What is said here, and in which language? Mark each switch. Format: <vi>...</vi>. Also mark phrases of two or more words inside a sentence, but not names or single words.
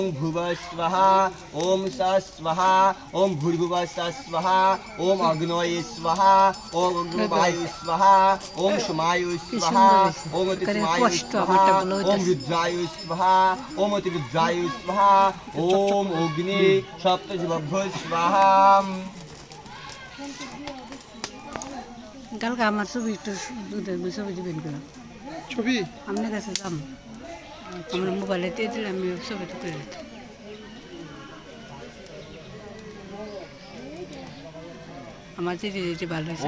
<sa>ভূর্ভুবঃ স্বাহা ওম স্বাহা ওম ভূর্ভুবঃ স্বাহা ওম অগ্নয়ে স্বাহা ওম অগ্নিবায়ু স্বাহা ওম সোমায়ু স্বাহা ওম অতিসোমায়ু স্বাহা ওম রুদ্রায়ু স্বাহা ওম অতিরুদ্রায়ু স্বাহা ওম অগ্নি সপ্তজীবভ্যো স্বাহা।</sa> <bn>কালকে আমার ছবি একটু ছবি দিবেন কেন ছবি আপনার কাছে যাম আমার মোবাইলে দিয়ে দিলে আমি ছবি তুলে দিতাম। আমার দিদি দিদি ভালো হয়েছে</bn>